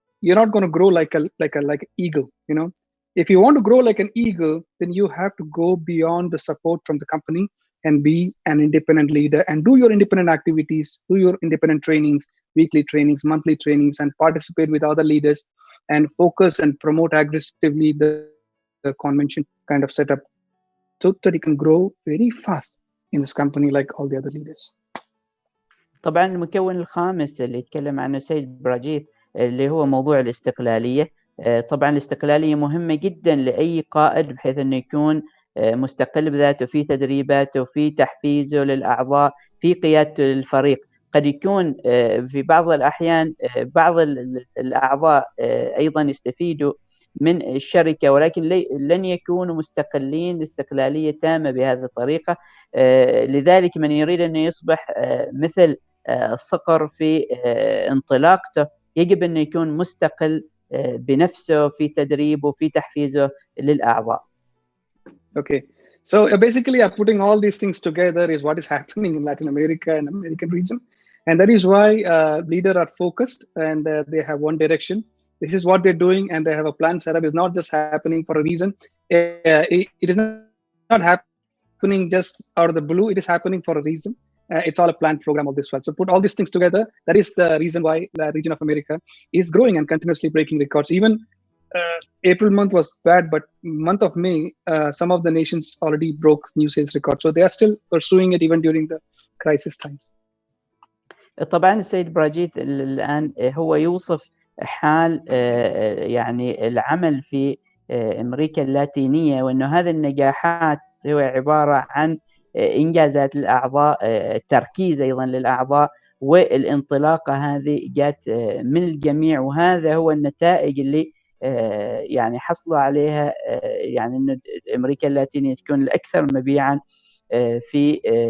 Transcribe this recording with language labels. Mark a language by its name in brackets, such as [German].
[English] You're not going to grow like an eagle. You know, if you want to grow like an eagle, then you have to go beyond the support from the company and be an independent leader and do your independent activities, do your independent trainings, weekly trainings, monthly trainings, and participate with other leaders and focus and promote aggressively the convention kind of setup so that you can grow very fast in this company like all the other leaders. [Arabic] طبعا المكون الخامس اللي يتكلم عنه سيد براجيث اللي هو موضوع الاستقلالية. طبعا الاستقلالية مهمة جدا لأي قائد بحيث أنه يكون مستقل بذاته في تدريباته في تحفيزه للأعضاء في قيادته للفريق. قد يكون في بعض الأحيان بعض الأعضاء أيضا يستفيدوا من الشركة ولكن لن يكونوا مستقلين باستقلالية تامة بهذه الطريقة. لذلك من يريد أن يصبح مثل الصقر في انطلاقته يجب أن يكون مستقل بنفسه في تدريبه في تحفيزه للأعضاء. [English] Okay, so basically putting all these things together is what is happening in Latin America and American region, and that is why leaders are focused and they have one direction. This is what they're doing, and they have a plan set up. It's not just happening for a reason. It is not happening just out of the blue. It is happening for a reason. It's all a planned program of this one. So put all these things together. That is the reason why the region of America is growing and continuously breaking records. Even April month was bad, but month of May, some of the nations already broke new sales records. So they are still pursuing it even during the crisis times. [Arabic] طبعا السيد براجيث الآن هو يوصف حال يعني العمل في أمريكا اللاتينية، وأنه هذه النجاحات هو عبارة عن إنجازات الأعضاء، التركيز أيضا للأعضاء، والانطلاقة هذه جات من الجميع، وهذا هو النتائج اللي يعني حصلوا عليها، يعني أن أمريكا اللاتينية تكون الأكثر مبيعا في